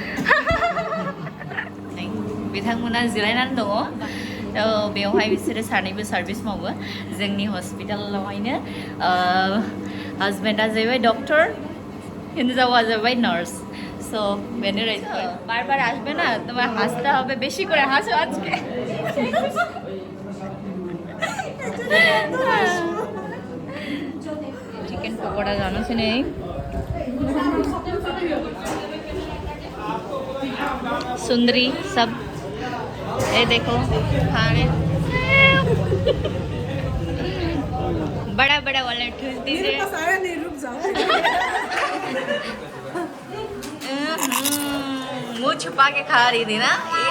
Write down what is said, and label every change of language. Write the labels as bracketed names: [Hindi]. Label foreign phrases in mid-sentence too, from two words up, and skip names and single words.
[Bodo] बिथांमोना जिरायनानै दङ बेवहाय बिसोरो सानैबो सार्भिस मावो जोंनि हस्पिटालावहायनो हाजबेन्डआ जाहैबाय डक्टर हिन्जावा जाहैबाय नार्स सो बेनो बार बार [Bangla] আসবে না তোমার হাসতে হবে বেশি করে হাসো আজকে [Hindi] चिकन पकौड़ा जानो से नहीं सुंदरी सब ये देखो खाने बड़ा बड़ा वाला ठूस दीजिए मुंह छुपा के खा रही थी ना